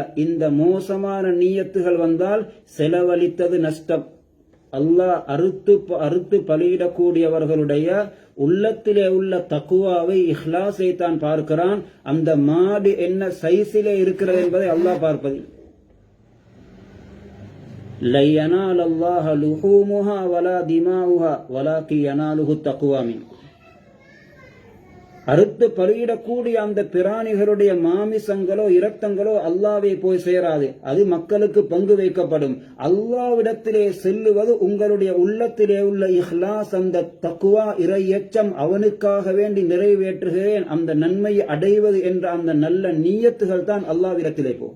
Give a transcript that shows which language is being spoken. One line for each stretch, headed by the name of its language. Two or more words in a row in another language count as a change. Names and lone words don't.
Tamil: இந்த மோசமான நீயத்துகள் வந்தால் செலவழித்தது நஷ்டம். அல்லாஹ் அறுத்து பலியிடக்கூடியவர்களுடைய உள்ளத்திலே உள்ள தக்குவாவை இஹ்லாஸை தான் பார்க்கிறான். அந்த மாடு என்ன சைஸிலே இருக்கிறது என்பதை அல்லாஹ் பார்ப்பதில்லை.
Arabic: لا ينال الله لحومها ولا دماؤها ولكن يناله التقوى منكم.
Tamil: அறுத்து பலியிடக்கூடிய அந்த பிராணிகளுடைய மாமிசங்களோ இரத்தங்களோ அல்லாஹ்வை போய் சேராது. அது மக்களுக்கு பங்கு வைக்கப்படும். அல்லாஹ்விடத்திலே செல்லுவது உங்களுடைய உள்ளத்திலே உள்ள இஹ்லாஸ், அந்த தக்வா, இறையச்சம், அவனுக்காக வேண்டி நிறைவேற்றுகிறேன் அந்த நன்மையை அடைவது என்ற அந்த நல்ல நீயத்துகள் தான் அல்லாஹ்விடத்திலே போகும்.